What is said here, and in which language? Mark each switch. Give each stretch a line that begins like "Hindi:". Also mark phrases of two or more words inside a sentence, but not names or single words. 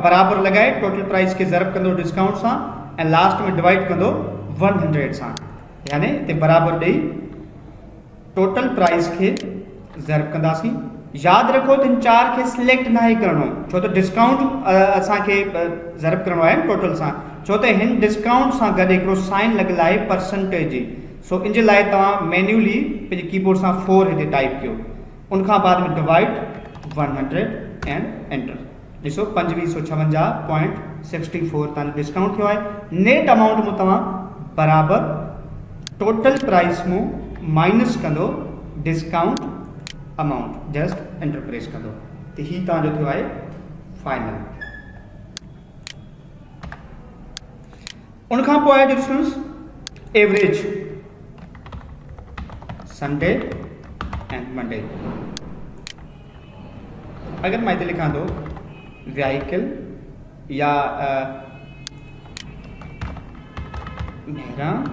Sindhi: बराबर लॻाए
English: total price
Sindhi: खे ज़रब कंदो डिस्काउंट सां ऐं लास्ट में डिवाइड कंदो 100 सां, यानी हिते बराबर ॾेई
English: total price
Sindhi: खे ज़रब कंदासीं। यादि रखो त इन 4 खे सिलेक्ट न करिणो, छो त डिस्काउंट असांखे ज़रब करिणो आहे टोटल सां, छो त हिन डिस्काउंट सां गॾु हिकिड़ो साइन लॻियल आहे परसेंटेज जी, सो इन जे लाइ तव्हां मैन्युअली पंहिंजे कीबोर्ड सां 4 हिते टाइप कयो, उनखां बाद में डिवाइड 100
English: and enter.
Sindhi: ॾिसो 2556.64 तव्हांजो डिस्काउंट थियो आहे।
English: net amount
Sindhi: में तव्हां बराबर
English: total price
Sindhi: में माइनस कंदो
English: discount amount, just enter press
Sindhi: कंदो, तो ही तव्हांजो थियो आहे फाइनल। उनखां पोइ आहे
English: difference average Sunday and Monday.
Hindi: अगर मैं इधर लिखा तो व्हीकल या मेरा